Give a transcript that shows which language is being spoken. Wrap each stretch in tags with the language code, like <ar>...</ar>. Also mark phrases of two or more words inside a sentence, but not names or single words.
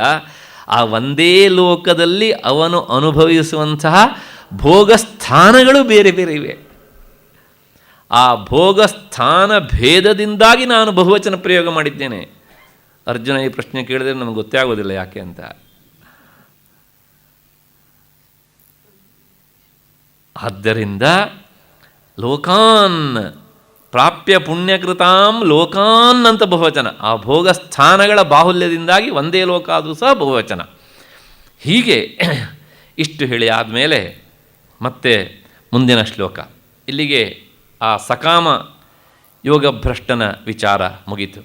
<kn>ಆ ಒಂದೇ ಲೋಕದಲ್ಲಿ ಅವನು ಅನುಭವಿಸುವಂತಹ ಭೋಗಸ್ಥಾನಗಳು ಬೇರೆ ಬೇರೆ ಇವೆ. ಆ ಭೋಗಸ್ಥಾನ ಭೇದದಿಂದಾಗಿ ನಾನು ಬಹುವಚನ ಪ್ರಯೋಗ ಮಾಡಿದ್ದೇನೆ. ಅರ್ಜುನ ಈ ಪ್ರಶ್ನೆ ಕೇಳಿದರೆ ನಮಗೆ ಗೊತ್ತೇ ಆಗೋದಿಲ್ಲ ಯಾಕೆ ಅಂತ. ಆದ್ದರಿಂದ</kn> <sa>ಲೋಕಾನ್ ಪ್ರಾಪ್ಯ ಪುಣ್ಯಕೃತಾಂ ಲೋಕಾನ್</sa> <kn>ಅಂತ ಬಹುವಚನ. ಆ ಭೋಗಸ್ಥಾನಗಳ ಬಾಹುಲ್ಯದಿಂದಾಗಿ ಒಂದೇ ಲೋಕ ಆದರೂ ಸಹ ಬಹುವಚನ. ಹೀಗೆ ಇಷ್ಟು ಹೇಳಿ ಆದಮೇಲೆ ಮತ್ತೆ ಮುಂದಿನ ಶ್ಲೋಕ. ಇಲ್ಲಿಗೆ ಆ ಸಕಾಮ ಯೋಗಭ್ರಷ್ಟನ ವಿಚಾರ ಮುಗೀತು.</kn>